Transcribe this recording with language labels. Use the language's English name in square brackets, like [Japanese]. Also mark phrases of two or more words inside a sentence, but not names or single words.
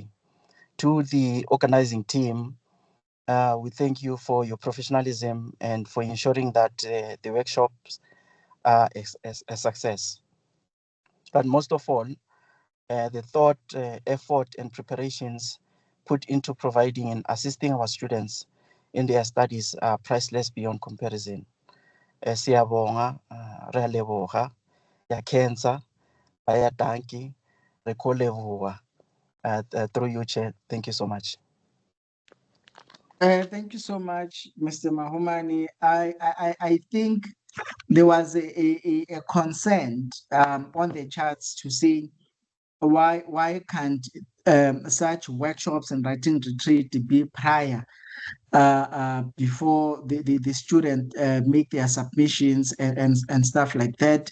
[English] To the organizing team, we thank you for your professionalism and for ensuring that the workshops are a success. But most of all, the thought, effort, and preparations put into providing and assisting our students in their studies are priceless beyond comparison. [Zulu] Siyabonga, [Tswana] re a leboga, ya cancer, [Afrikaans] baya danki, [Tswana] re ko leboga. [English] Through you, Chair. Thank you so much. Thank you so much, Mr. Mahumani. I think there was a consent on the charts to say why can't such workshops and writing retreat be prior before the student make their submissions and stuff like that.